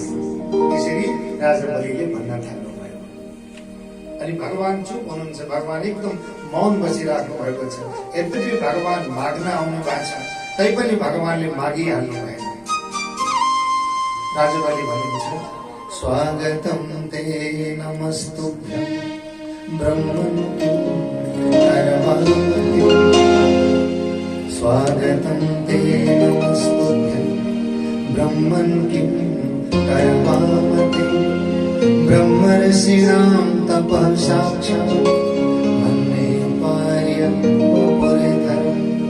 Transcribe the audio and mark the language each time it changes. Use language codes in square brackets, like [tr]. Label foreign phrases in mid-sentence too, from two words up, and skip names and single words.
[ne] त्यसरी राजा बलिले भन्न थाल्नुभयो। अनि अनि भगवान चुप हुनुहुन्छ, भगवान एकदम मौन बसिराख्नु भएको छ। यद्यपि भगवान माग्न आउनु भएको छ, तैपनि भगवानले मागिहाल्नु भएन। राजा बलि भन्नुहुन्छ, [sa] स्वागतम ते नमस्तुभ्यं ब्रह्मन् करवावति, स्वागतं ते नमस्तुभ्यं ब्रह्मन् किं करवावति, ब्रह्मर्षीणां तपः साक्षात् मन्ये पार्यवपुरिधरम्,